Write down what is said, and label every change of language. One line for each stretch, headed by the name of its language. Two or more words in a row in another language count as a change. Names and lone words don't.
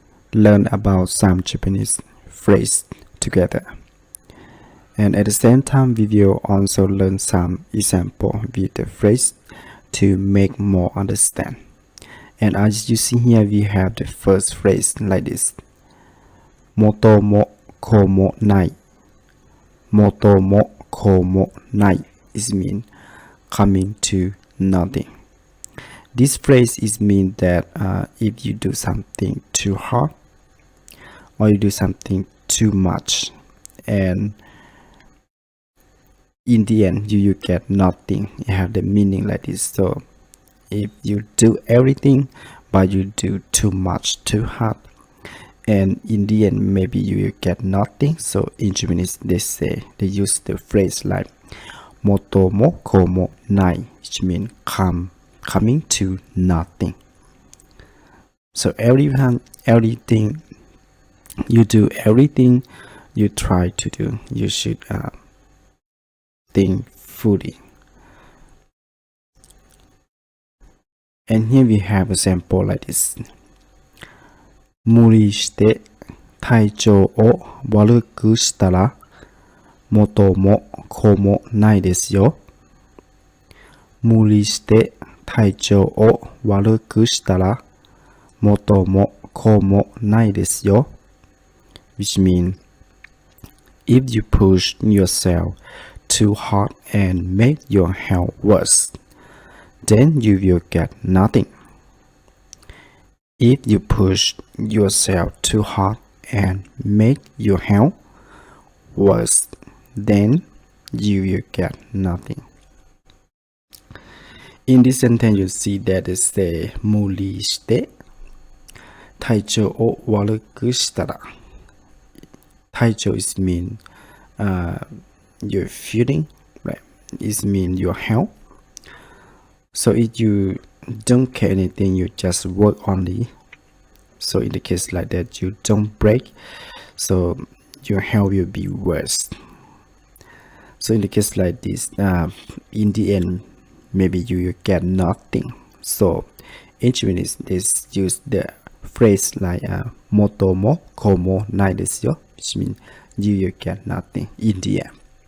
English: learn about some Japanese phrase together. And at the same time, we will also learn some example with the phrase to make more understand. And as you see here, we have the first phrase like this.
Japanese: 元も子もない. 元も子もない
English: is mean coming to nothing. This phrase is mean that if you do something too hard or you do something too much, and in the end you get nothing. You have the meaning like this. So if you do everything but you do too much, too hard, and in the end maybe you get nothing. So in Japanese they use the phrase like
Japanese: 元も子もない,
English: which means coming to nothing. So everything you do, everything you try to do, you should think fully. And here we have a sample like this.
Japanese: 無理して体調を悪くしたら元も子もないですよ。無理して体調を悪くしたら元も子もないですよ。
English: Which means, if you push yourself too hard and make your health worse, then you will get nothing. If you push yourself too hard and make your health worse, then you will get nothing. In this sentence, you see that it says
Japanese: 無理して体調を悪くしたら。
English: 体調 is mean your feeling, right? It mean your health. So if you don't care anything, you just work only. So in the case like that, you don't break, so your health will be worse. So in the case like this, in the end, maybe you will get nothing. So in Japanese, they use the phrase like
Japanese: 元も子もないですよ,
English: which means you will get nothing in the end.